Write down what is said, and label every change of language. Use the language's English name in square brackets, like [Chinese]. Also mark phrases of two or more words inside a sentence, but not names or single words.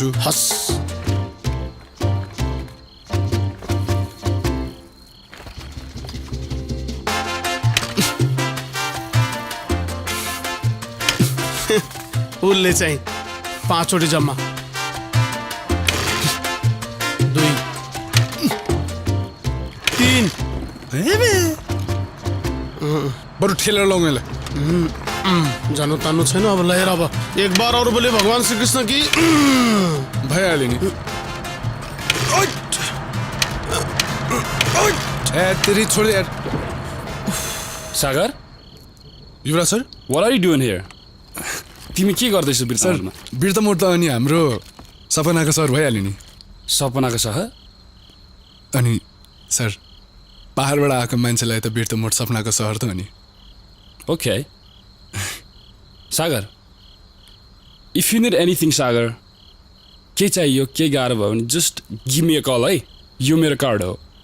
[Nepali] हस्। उसले चाहिँ 5 चोटि जम्मा 2 3 बरु ठेलेर लगाउँ यसलाई। जानु तान्नु छैन अब। [Hindi] लहेर अब एक बार और बोले भगवान श्री कृष्ण की [Nepali] भइहाल्यो नि। [Hindi] तेरी छोड यार। [Nepali] सागर, युवराज सर, [English] what are you doing here? [Nepali] तिमी के गर्दैछौ बिर्तामोडमा? बिर्तामोड त अनि हाम्रो सपनाको सहर भइहाल्यो नि। सपनाको सहर? अनि सर, पहाडबाट आएको मान्छेलाई त बिर्तामोड सपनाको सहर त हो नि। ओके सागर, [English] if you need anything [Nepali] सागर, के चाहियो के गाह्रो भयो भने [English] just give me a call [Nepali] है, यो मेरो कार्ड हो।